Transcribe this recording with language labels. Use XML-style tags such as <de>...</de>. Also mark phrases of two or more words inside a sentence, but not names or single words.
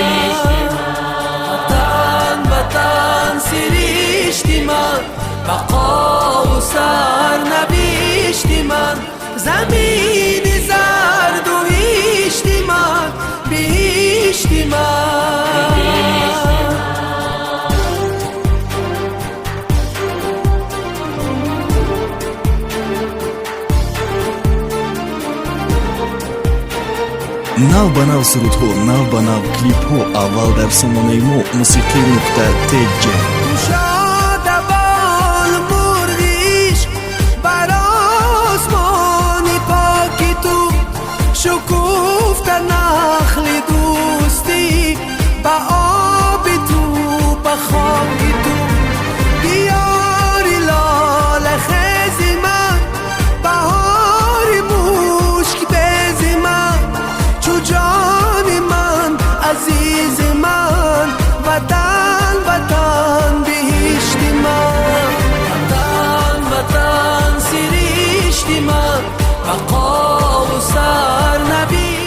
<fa>وطن وطن سرشتی من بقا و سرنوشتی من زمین زرد و هیشتی من بهشتی من</fa> <tg>нав ба нав сурудҳо, нав ба нав клипҳо аввал дар сомонаи мо musiqi.tj</tg> <fa>شکوفته نخل دوستی با آب تو با خاک تو بیاری لاله خیز من بهار مشک بیز من چو جان من عزیز من وطن وطن بهشتی من وطن وطن سرشتی من بقا و سرنوشتی</fa>